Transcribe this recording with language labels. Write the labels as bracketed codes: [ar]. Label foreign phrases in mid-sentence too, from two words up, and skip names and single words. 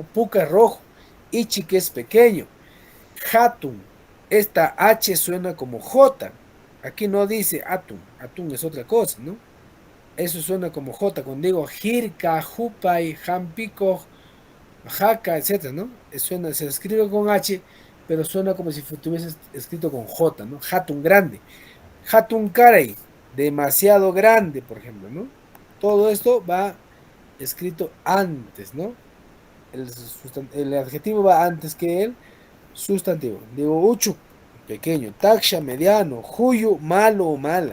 [es] Puca es rojo, ichi que es pequeño, hatun, esta H suena como J. Aquí no dice atún, atún es otra cosa, ¿no? Eso suena como J. Cuando digo [qu] jirka, jupay, jampico, jaca, [es] etcétera, ¿no? Suena, se escribe con H, pero suena como si estuviese escrito con J, ¿no? Hatun grande. [qu] Hatun carey, [es] demasiado grande, por ejemplo, ¿no? Todo esto va escrito antes, ¿no? El adjetivo va antes que el sustantivo. Digo, uchu, pequeño. Taksha, mediano. Juyu, malo o mala.